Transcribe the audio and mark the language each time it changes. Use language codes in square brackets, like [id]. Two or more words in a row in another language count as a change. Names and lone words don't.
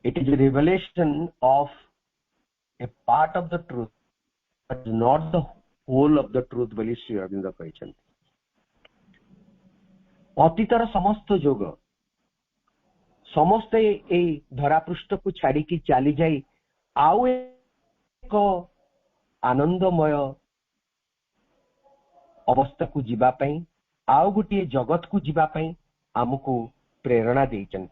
[en] It is a revelation of a part of the truth, but not the whole of the truth [or] ବୋଲି ଶ୍ରୀ ଅରବିନ୍ଦ କହିଛନ୍ତି। ଅତୀତର ସମସ୍ତ ଯୋଗ ସମସ୍ତେ ଏଇ ଧରାପୃଷ୍ଠକୁ ଛାଡିକି ଚାଲି ଯାଇ ଆଉ ଏକ ଆନନ୍ଦମୟ ଅବସ୍ଥାକୁ ଯିବା ପାଇଁ, ଆଉ ଗୋଟିଏ ଜଗତକୁ ଯିବା ପାଇଁ ଆମକୁ ପ୍ରେରଣା ଦେଇଛନ୍ତି।